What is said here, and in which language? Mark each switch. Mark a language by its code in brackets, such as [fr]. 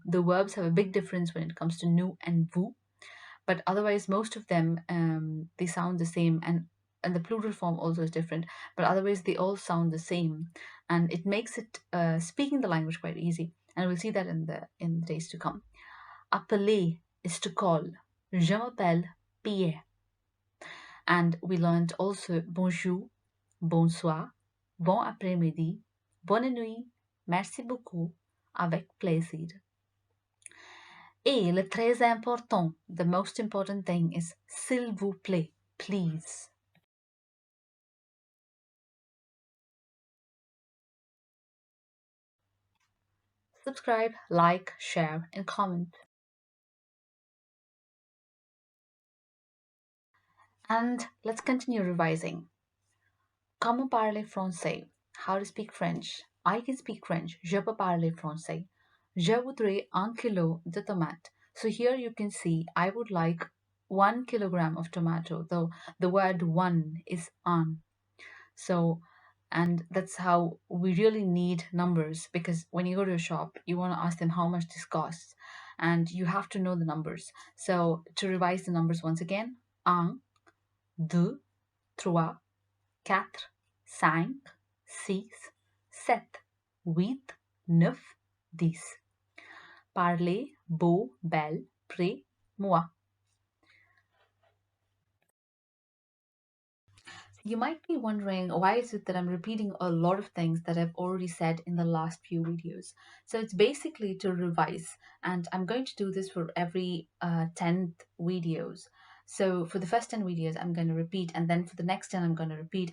[en] The verbs have a big difference when it comes to nous and vous, but otherwise most of them they sound the same, and the plural form also is different, but otherwise they all sound the same, and it makes it speaking the language quite easy, and we'll see that in the days to come. Appeler is to call. [fr] Je m'appelle Pierre. [en] And we learned also [fr] bonjour, bonsoir, bon après-midi, bonne nuit, merci beaucoup, avec plaisir. Et le très important, [en] the most important thing is [fr] s'il vous plaît, [en] please. Subscribe, like, share, and comment. And let's continue revising. [fr] Comment parler français? [en] How to speak French? I can speak French. [fr] Je peux parler français. Je voudrais un kilo de tomate. [en] So here you can see I would like 1 kilogram of tomato, though the word one is un. So, and that's how we really need numbers, because when you go to a shop, you want to ask them how much this costs, and you have to know the numbers. So, to revise the numbers once again, [fr] un, deux, trois, quatre, cinq, six, sept, huit, neuf, dix. Parler, beau, belle, près, moi. [en] You might be wondering, why is it that I'm repeating a lot of things that I've already said in the last few videos? So it's basically to revise, and I'm going to do this for every 10 videos. So for the first 10 videos, I'm going to repeat, and then for the next 10, I'm going to repeat.